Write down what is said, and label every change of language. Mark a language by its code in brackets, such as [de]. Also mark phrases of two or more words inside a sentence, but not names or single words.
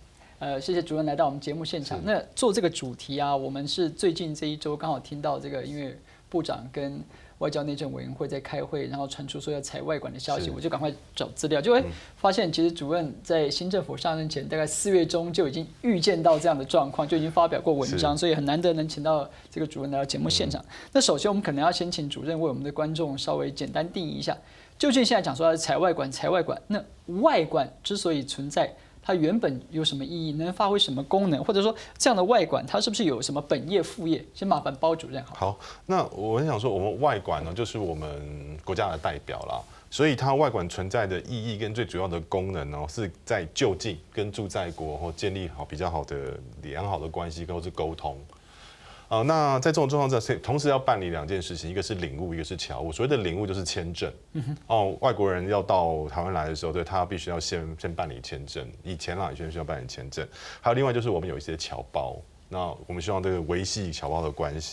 [zh] 謝謝主任來到我們節目現場。那做這個主題啊，我們是最近這一週剛好聽到這個，因為部長跟外交內政委員會在開會，然後傳出說要採外館的消息，我就趕快找資料，就會發現其實主任在新政府上任前，大概4月中就已經預見到這樣的狀況，就已經發表過文章，所以很難得能請到這個主任來到節目現場。那首先我們可能要先請主任為我們的觀眾稍微簡單定義一下，究竟現在講說要採外館，那外館之所以存在，它原本有什麼意義，能發揮什麼功能，或者說這樣的外館它是不是有什麼本業副業？先麻煩包主任好。好，那我很想說，我們外館呢，就是我們國家的代表啦，所以它外館存在的意義跟最主要的功能呢，是在就近跟駐在國或建立好比較好的良好的關係，或是溝通。那在這種狀況下，同時要辦理2件事情，一個是領務，一個是僑務。所謂的領務就是簽證。外國人要到台灣來的時候，對他必須要先辦理簽證。以前啦，以前需要辦理簽證。還有另外就是我們有一些僑胞，那我們希望這個維繫僑胞的關係。